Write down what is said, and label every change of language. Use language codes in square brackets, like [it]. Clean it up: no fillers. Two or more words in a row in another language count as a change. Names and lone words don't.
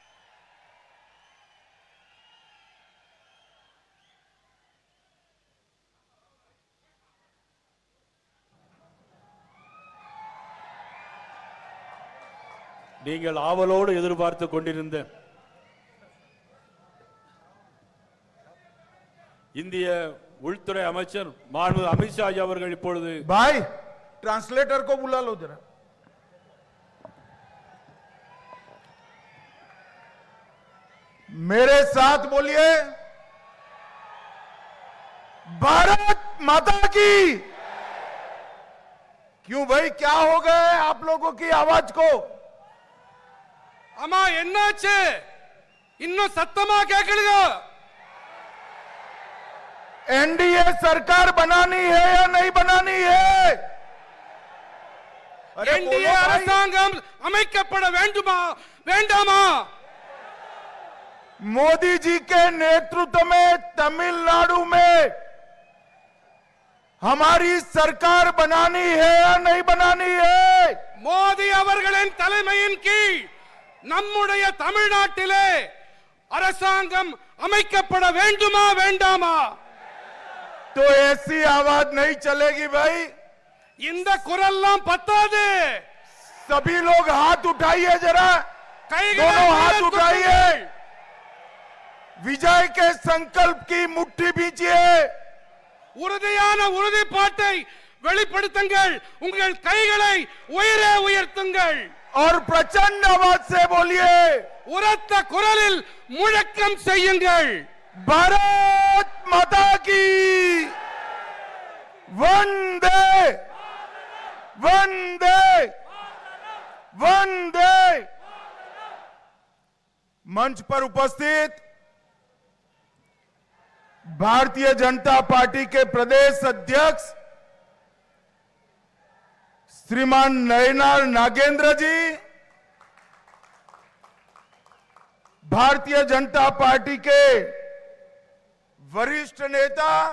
[ta] நீங்கள் ஆவலோடு எதிர்பார்த்து கொண்டிருந்த இந்திய உள்துறை அமைச்சர் மாண்பு அமித்ஷாஜி அவர்கள் இப்பொழுது [hi] भाई ट्रांसलेटर को बुला लो जरा. मेरे साथ बोलिए, भारत माता की. क्यों भाई, क्या हो गए आप लोगों की आवाज को? [ta] அம்மா, என்னாச்சு? இன்னும் சத்தமா கேட்கலையா? [hi] एनडीए सरकार बनानी है या नहीं बनानी है? [ta] என்டிஏ அரசாங்கம் அமைக்கப்பட வேண்டுமா வேண்டாமா? [hi] मोदी जी के नेतृत्व में तमिलनाडु में हमारी सरकार बनानी है या नहीं बनानी है? [ta] மோடி அவர்களின் தலைமையின் கீழ் நம்முடைய தமிழ்நாட்டிலே அரசாங்கம் அமைக்கப்பட வேண்டுமா வேண்டாமா? [hi] तो ऐसी आवाज नहीं चलेगी भाई. [ta] இந்த குரல்லாம் பத்தாது. [hi] सभी लोग हाथ उठाइए जरा, दोनों हाथ उठाइए. विजय के संकल्प की मुट्ठी बीजिए. [ta] உறுதியான உறுதிப்பாட்டை வெளிப்படுத்துங்கள். உங்கள் கைகளை உயரே உயர்த்துங்கள். [hi] और प्रचंड आवाज से बोलिए, [ta] உரத்த குரலில் முழக்கம் செய்யுங்கள். [hi] भारत माता की वंदे वंदे वंदे. मंच पर उपस्थित भारतीय जनता पार्टी के प्रदेश अध्यक्ष श्रीमान नयनार नागेंद्र जी, भारतीय जनता पार्टी के वरिष्ठ नेता